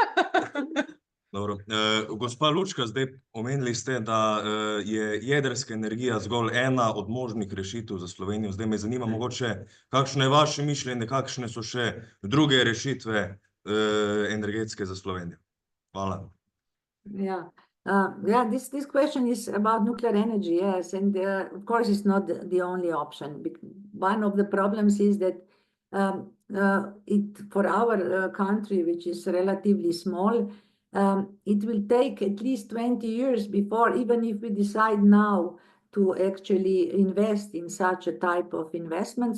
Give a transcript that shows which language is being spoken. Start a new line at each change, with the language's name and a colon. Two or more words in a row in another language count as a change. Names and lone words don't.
Slovenian: Dobro. Gospa Lucka, zdaj omenili ste, da je jedrska energija zgolj ena od možnih rešitev za Slovenijo. Zdaj me zanima mogoče, kakšno je vaše mišljenje, kakšne so še druge rešitve energetske za Slovenijo. Hvala.
English: Yeah. This question is about nuclear energy, yes, and of course it's not the only option. One of the problems is that for our country, which is relatively small, it will take at least 20 years before, even if we decide now to actually invest in such a type of investment.